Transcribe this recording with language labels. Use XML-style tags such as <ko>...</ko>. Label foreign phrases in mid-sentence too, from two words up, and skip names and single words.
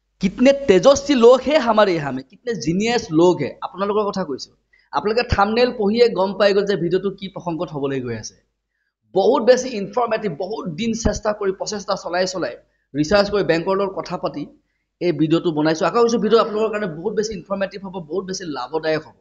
<hi>कितने तेजस्वी लोग है हमारे यहाँ में, कितने जीनियस लोग है</hi> <as>আপোনালোকৰ কথা কৈছো। আপোনালোকে থাম্বনেইল পঢ়িয়ে গম পাই গ'ল যে ভিডিঅ'টো কি প্ৰসংগত হ'বলৈ গৈ আছে। বহুত বেছি ইনফৰ্মেটিভ, বহুত দিন চেষ্টা কৰি প্ৰচেষ্টা চলাই ৰিচাৰ্চ কৰি বেংকৰ লগত কথা পাতি এই ভিডিঅ'টো বনাইছো। আশা কৰিছো ভিডিঅ' আপোনালোকৰ কাৰণে বহুত বেছি ইনফৰ্মেটিভ হ'ব, বহুত বেছি লাভদায়ক হ'ব।</as>